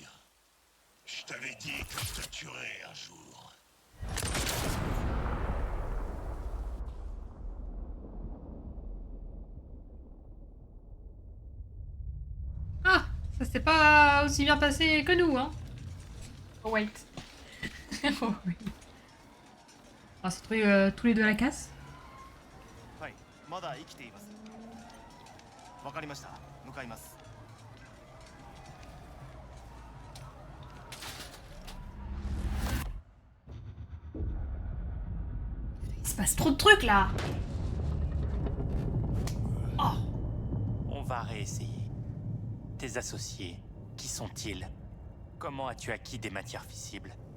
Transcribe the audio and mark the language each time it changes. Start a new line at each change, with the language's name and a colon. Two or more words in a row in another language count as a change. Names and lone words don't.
French: Je t'avais dit que je te tuerais un jour. Ah, ça s'est pas aussi bien passé que nous, hein.
English: Oh wait. Oh wait.
French: On s'est trouvés tous les deux à la casse.
Japanese: はい、まだ生きています。わかりました。向かいます。
French: Il se passe trop de trucs là. Oh. On va réessayer. Tes associés, qui sont-ils? Comment as-tu acquis des matières fissibles?